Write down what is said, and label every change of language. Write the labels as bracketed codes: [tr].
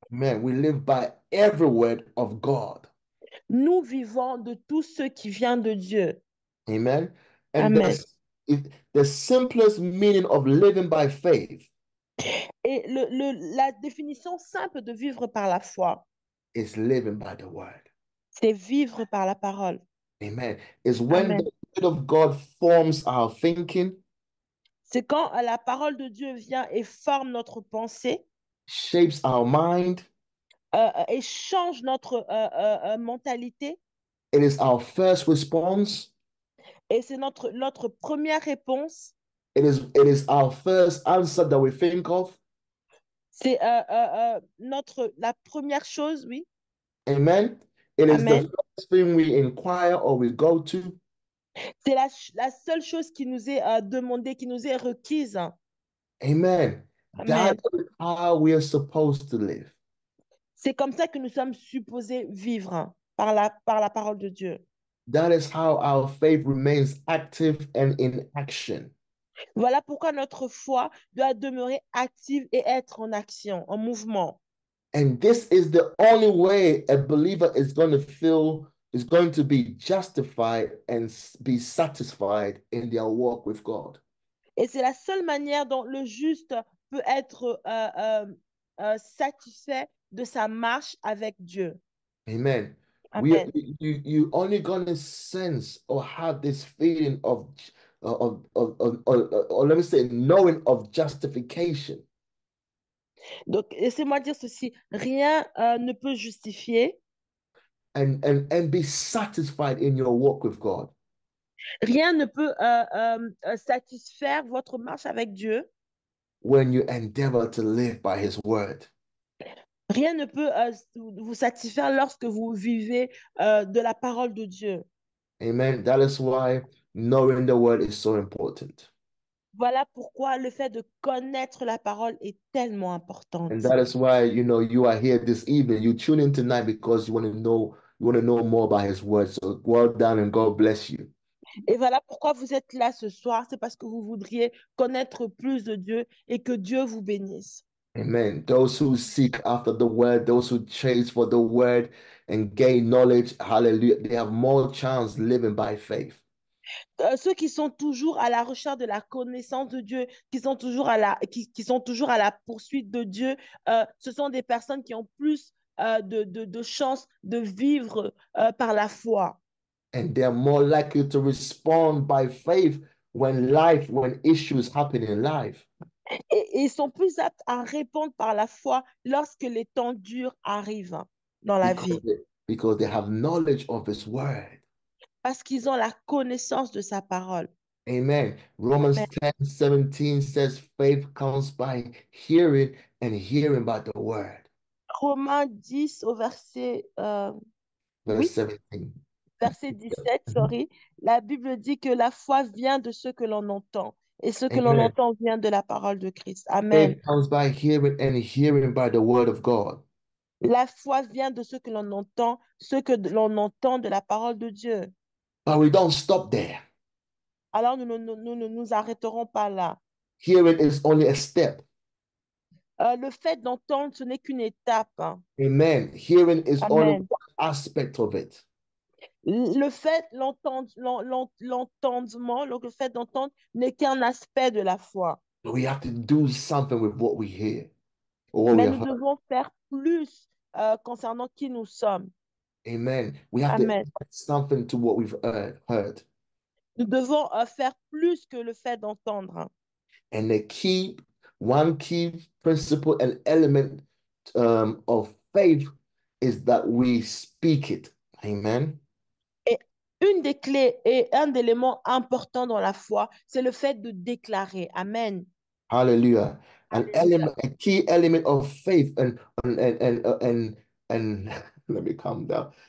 [en] Man, we live by every word of God. [fr] Nous vivons de tout ce qui vient de Dieu. [en] Amen. And Amen. the simplest meaning of living by faith [fr] Et la définition simple de vivre par la foi, [en] is living by the word. [fr] c'est vivre par la parole. [en] Amen. Is when Amen. the word of God forms our thinking, [fr] C'est quand la parole de Dieu vient et forme notre pensée [en] shapes our mind. [fr] et change notre mentalité. [en] It is our first response. [fr] Et c'est notre première réponse. [en] It is our first answer that we think of. [fr] C'est la première chose, oui. [en] Amen. It is the Amen. first thing we inquire or we go to. [fr] C'est la seule chose qui nous est demandée, qui nous est requise. [en] Amen. That Amen. is how we are supposed to live. [fr] C'est comme ça que nous sommes supposés vivre par la parole de Dieu. [en] That is how our faith remains active and in action. [fr] Voilà pourquoi notre foi doit demeurer active et être en action, en mouvement. [en] And this is the only way a believer is going to be justified and be satisfied in their walk with God. [fr] Et c'est la seule manière dont le juste peut être satisfait de sa marche avec Dieu. [en] Amen. Amen. You only gonna sense or have this feeling or let me say knowing of justification [fr] Donc, laissez-moi dire ceci, rien ne peut justifier, [en] and be satisfied in your walk with God [fr] rien ne peut satisfaire votre marche avec Dieu, [en] when you endeavor to live by His word. [fr] rien ne peut vous satisfaire lorsque vous vivez de la parole de Dieu. [en] Amen. That is why knowing the word is so important. [fr] Voilà pourquoi le fait de connaître la parole est tellement importante. [en] And that is why, you are here this evening. You tune in tonight because you want to know more about His word. So well done and God bless you. [fr] Et voilà pourquoi vous êtes là ce soir, c'est parce que vous voudriez connaître plus de Dieu et que Dieu vous bénisse. [en] Amen. Those who seek after the word, those who chase for the word and gain knowledge, hallelujah, they have more chance living by faith. [fr] Ceux qui sont toujours à la recherche de la connaissance de Dieu, qui sont toujours à la poursuite de Dieu, ce sont des personnes qui ont plus de chances de vivre par la foi. [en] And they're more likely to respond by faith when issues happen in life, [fr] Et ils sont plus aptes à répondre par la foi lorsque les temps durs arrivent dans la [en] because [fr] vie, [en] they, because they have knowledge of His word. [fr] parce qu'ils ont la connaissance de sa parole. [en] Amen. Romans Amen. 10:17 says faith comes by hearing and hearing by the word. [fr] Romains 10 au verset, [en] Verse [fr] oui, [en] 17. [fr] verset 17, sorry, la Bible dit que la foi vient de ce que l'on entend, et ce que l'on [en] Amen. [fr] entend vient de la parole de Christ. Amen. [en] Faith comes by hearing and hearing by the word of God. [fr] La foi vient de ce que l'on entend de la parole de Dieu. [en] But we don't stop there. [fr] Alors nous ne nous arrêterons pas là. [en] Hearing is only a step. [fr] Le fait d'entendre, ce n'est qu'une étape, hein. [en] Amen. Hearing is only Amen. one aspect of it. [fr] Le fait, l'entendement, le fait d'entendre n'est qu'un aspect de la foi. [en] But we have to do something with what we hear or what we [fr] Mais [en] have [fr] nous [en] heard. [fr] devons faire plus concernant qui nous sommes. [en] Amen. We have to Amen. add something to what we've heard. [fr] Nous devons faire plus que le fait d'entendre, hein. [en] And one key principle and element of faith is that we speak it. Amen. [fr] Et une des clés et un élément important dans la foi, c'est le fait de déclarer. [en] Amen. Hallelujah. [fr] Alléluia. [en] A key element of faith and let me calm down.